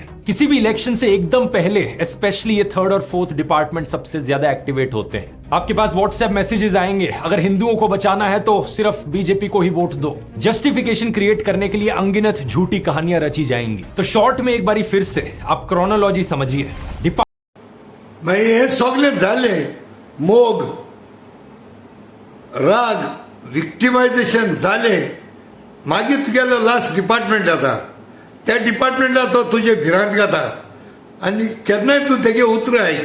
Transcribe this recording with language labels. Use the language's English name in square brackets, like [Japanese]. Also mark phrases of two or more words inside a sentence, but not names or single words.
[Hindi] किसी भी इलेक्शन से एकदम पहले स्पेशली ये 3rd और 4th डिपार्टमेंट सबसे ज्यादा एक्टिवेट होते हैं. आपके पास व्हाट्सएप मैसेजेस आएंगे, अगर हिंदुओं को बचाना है तो सिर्फ बीजेपी को ही वोट दो. [English] justification create [Hindi] करने के लिए अनगिनत झूठी कहानियां रची जाएंगी. तो शॉर्ट में एक बारी फिर से आप क्रोनोलॉजी समझिए. [Konkani] मागीर हे सगळे जाले. मोग, राग, विक्टिमायझेशन जाले. मागीर तुगेलो [English] last department [Konkani] जाता. त्या डिपार्टमेंटात तो तुजे भिरांत घाता आनी केन्नाय तूं तेगे उतर आयक.